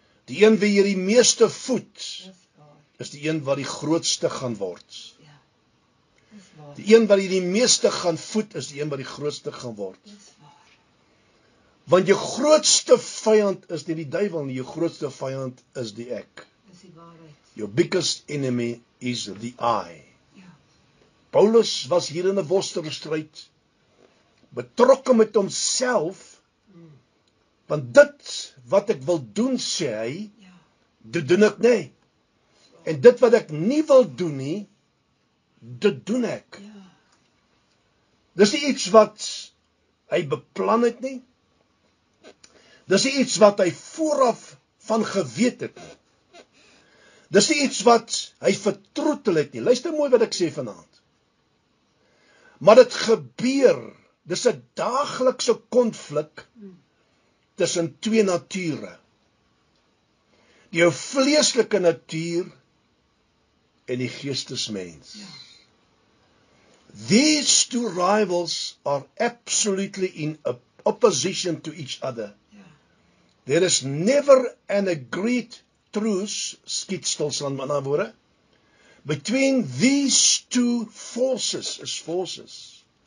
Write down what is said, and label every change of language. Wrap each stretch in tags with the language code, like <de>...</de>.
<af>Die een wie jy die meeste voed, is die een wat die grootste gaan word. Die een wat jy die meeste gaan voed, is die een wat die grootste gaan word. Want jou grootste vyand is nie die duiwel nie, jou grootste vyand is die ek.</af> <en>Your biggest enemy is the I.</en> <af>Paulus was hier in 'n worstellingstryd, betrokke met homself, want dit wat ek wil doen, sê hy, dit doen ek nie. En dit wat ek nie wil doen nie, dit doen ek. Dis nie iets wat hy beplan het nie. Dis nie iets wat hy vooraf van geweet het nie. Dis nie iets wat hy vertroetel het nie. Luister mooi wat ek sê vanaand. Maar dit gebeur, dis 'n daaglikse konflik tussen twee nature. Die jou vleeslike natuur en die geestesmens.</af> <en>These two rivals are absolutely in opposition to each other. There is never an agreed truce,</en> <af>skiet stilstaan met ander woorde,</af> <en>between these two forces.</en>